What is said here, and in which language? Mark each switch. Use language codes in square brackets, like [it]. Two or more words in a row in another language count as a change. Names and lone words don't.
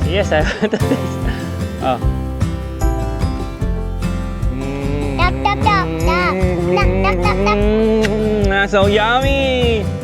[en] Yes, I want to taste. Oh. Tap, tap, tap, tap. Tap, tap, tap, tap. So yummy.